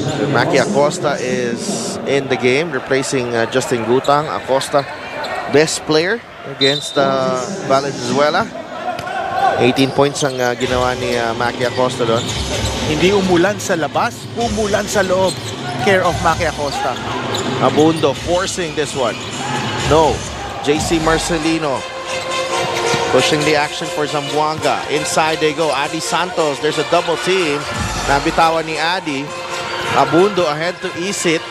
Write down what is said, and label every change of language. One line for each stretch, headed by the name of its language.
English: Maki Acosta is in the game, replacing Justin Gutang. Acosta best player against Valenzuela.
Filipino: 18 points ang ginawa ni Maki Acosta doon. Hindi umulan sa labas, umulan sa loob.
English: Care of Maki Acosta. Abundo forcing this one. No. JC Marcelino pushing the action for Zamboanga. Inside they go. Adi Santos. There's a double team.
Filipino: Nabitawan ni Adi.
English: Abundo ahead to Isit.